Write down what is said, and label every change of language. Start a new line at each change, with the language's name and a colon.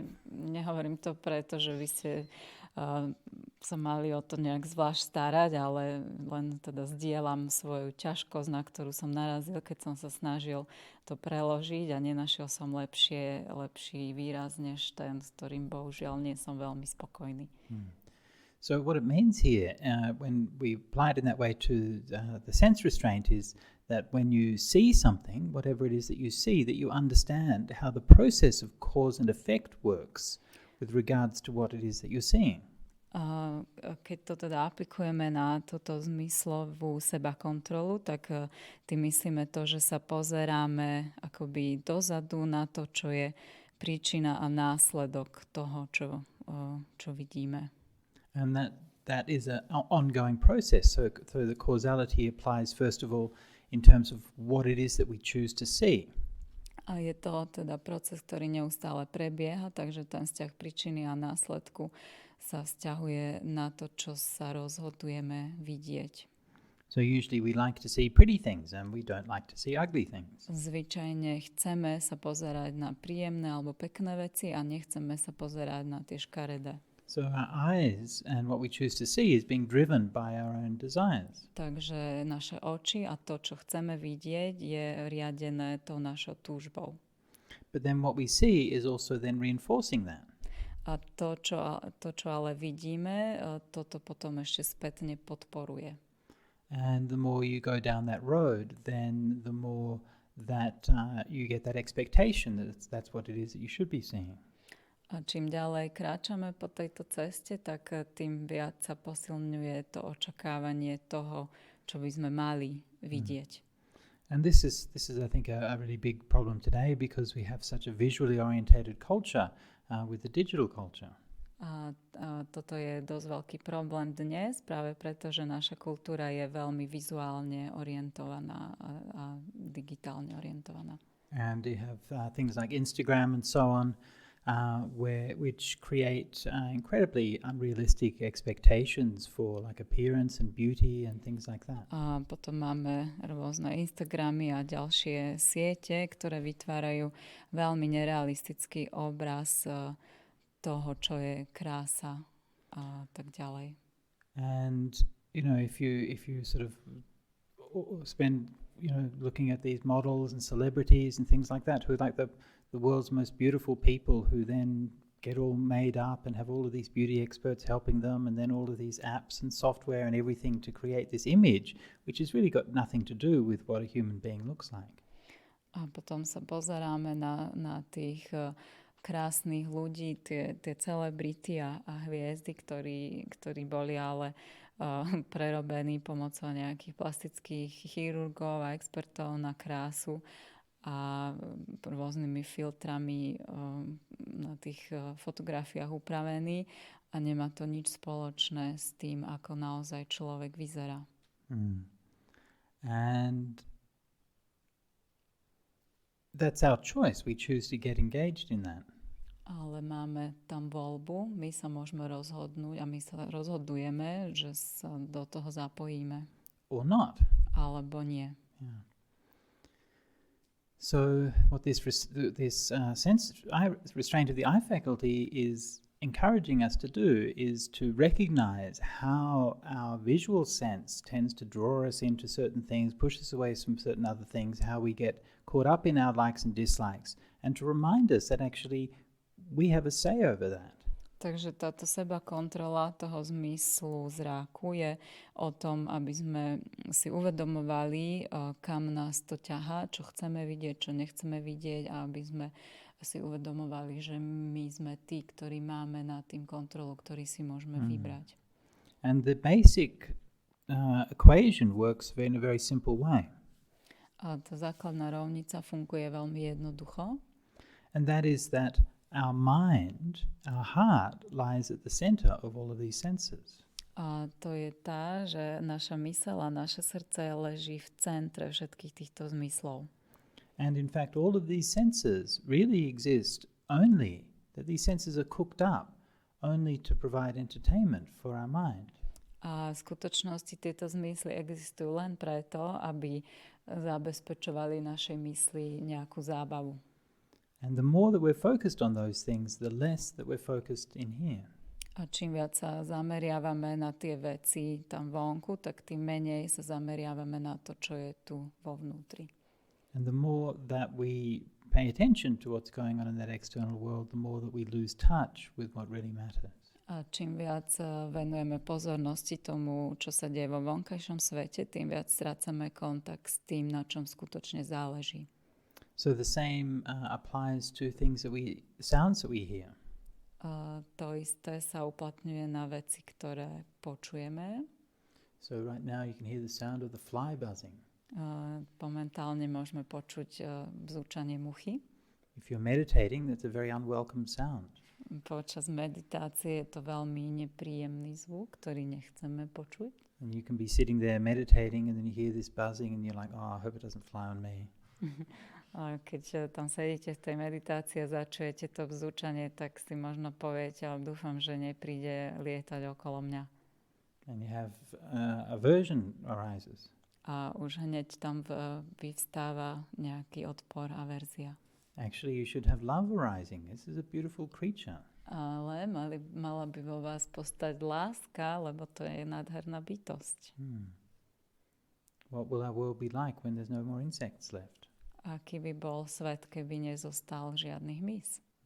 Slovak: Nehovorím to preto, že vy ste sa mali o to nejak zvlášť starať, ale len teda zdieľam svoju ťažkosť, na ktorú som narazil, keď som sa snažil to preložiť a nenašiel som lepší výraz než ten, s ktorým bohužiaľ nie som veľmi spokojný.
English: So what it means here, when we apply it in that way to the sense restraint, is that when you see something, whatever it is that you see, that you understand how the process of cause and effect works with regards to what it is that you're seeing.
Slovak: Keď to teda aplikujeme na túto zmyslovú sebakontrolu, tak tým myslíme to, že sa pozeráme akoby dozadu na to, čo je príčina a následok toho, čo vidíme.
English: And that is an ongoing process. So the causality applies first of all in terms of what it is that we choose to see.
Slovak: A je to teda proces, ktorý neustále prebieha, takže ten vzťah príčiny a následku sa vzťahuje na to, čo sa rozhodujeme vidieť.
English: So usually we like to see pretty things and we don't like to see ugly things.
Slovak: Zvyčajne chceme sa pozerať na príjemné alebo pekné veci a nechceme sa pozerať na tie škaredé.
English: So our eyes and what we choose to see is being driven by our own desires.
Slovak: Takže naše oči a to, čo chceme vidieť, je riadené tou našou túžbou.
English: But then what we see is also then reinforcing that.
Slovak: A to, čo ale vidíme, toto potom ešte spätne podporuje.
English: And the more you go down that road, then the more that you get that expectation that that's what it is that you should be seeing.
Slovak: A čím ďalej kráčame po tejto ceste, tak tým viac sa posilňuje to očakávanie toho, čo by sme mali vidieť.
English: And this is I think a really big problem today because we have such a visually orientated culture with the digital culture.
Slovak: A toto je dosť veľký problém dnes, práve preto, že naša kultúra je veľmi vizuálne orientovaná a digitálne orientovaná.
English: And you have things like Instagram and so on, which create incredibly unrealistic expectations for like appearance and beauty and things like that.
Slovak: A potom máme rôzne Instagramy a ďalšie siete, ktoré vytvárajú veľmi nerealistický obraz toho, čo je krása a tak ďalej.
English: And you know, if you sort of spend looking at these models and celebrities and things like that, who are like the world's most beautiful people, who then get all made up and have all of these beauty experts helping them, and then all of these apps and software and everything to create this image, which has really got nothing to do with what a human being looks like.
Slovak: A potom sa pozeráme na tých krásnych ľudí, tie celebrity a hviezdy, ktorí boli ale prerobení pomocou nejakých plastických chirurgov a expertov na krásu a rôznymi filtrami na tých fotografiách upravení a nemá to nič spoločné s tým, ako naozaj človek vyzerá.
English: And that's our choice. We choose to get engaged in that.
Slovak: Ale máme tam voľbu, my sa môžeme rozhodnúť a my sa rozhodujeme, že sa do toho zapojíme.
English: Or not.
Slovak: Alebo nie.
English: Yeah. So what this restraint of the eye faculty is encouraging us to do is to recognize how our visual sense tends to draw us into certain things, push us away from certain other things, how we get caught up in our likes and dislikes, and to remind us that actually we have a say over that.
Slovak: Takže táto seba kontrola toho zmyslu zráku je o tom, aby sme si uvedomovali, kam nás to ťahá, čo chceme vidieť, čo nechceme vidieť a aby sme si uvedomovali, že my sme tí, ktorí máme nad tým kontrolu, ktorý si môžeme vybrať.
English: And the basic equation works in a very simple way.
Slovak: A tá základná rovnica funguje veľmi jednoducho.
English: And that is that our mind, our heart, lies at the center of all of these senses.
Slovak: A to je tá, že naša myseľ a naše srdce leží v centre všetkých týchto zmyslov.
English: And in fact, all of these senses really exist only, that these senses are cooked up only to provide entertainment for our mind.
Slovak: A v skutočnosti tieto zmysly existujú len preto, aby zabezpečovali našej mysli nejakú zábavu.
English: And the more that we're focused on those things, the less that we're focused in here.
Slovak: A čím viac sa zameriavame na tie veci tam vonku, tak tým menej sa zameriavame na to, čo je tu vo vnútri.
English: And the more that we pay attention to what's going on in that external world, the more that we lose touch with what really matters.
Slovak: A čím viac venujeme pozornosti tomu, čo sa deje vo vonkajšom svete, tým viac strácame kontakt s tým, na čom skutočne záleží.
English: So the same applies to things sounds that we hear.
Slovak: To isté sa uplatňuje na veci, ktoré počujeme.
English: So right now you can hear the sound of the fly buzzing.
Slovak: Momentálne môžeme počuť bzúčanie muchy.
English: If you're meditating, that's a very unwelcome sound.
Slovak: Počas meditácie je to veľmi nepríjemný zvuk, ktorý nechceme počuť.
English: And you can be sitting there meditating and then you hear this buzzing and you're like, oh, I hope it doesn't fly on me.
Slovak: Keď tam sedíte v tej meditácii a začujete to bzúčanie, tak si možno poviete, ale dúfam, že nepríde lietať okolo mňa.
English: And you have aversion arises.
Slovak: A už hneď tam vyvstáva nejaký odpor, averzia.
English: Actually, you should have love arising. This is a beautiful creature.
Slovak: Ale mala by vo vás postať láska, lebo to je nádherná bytosť.
English: What will our world be like when there's no more insects left?
Slovak: Aký by bol svet, keby nezostal žiadnych mys?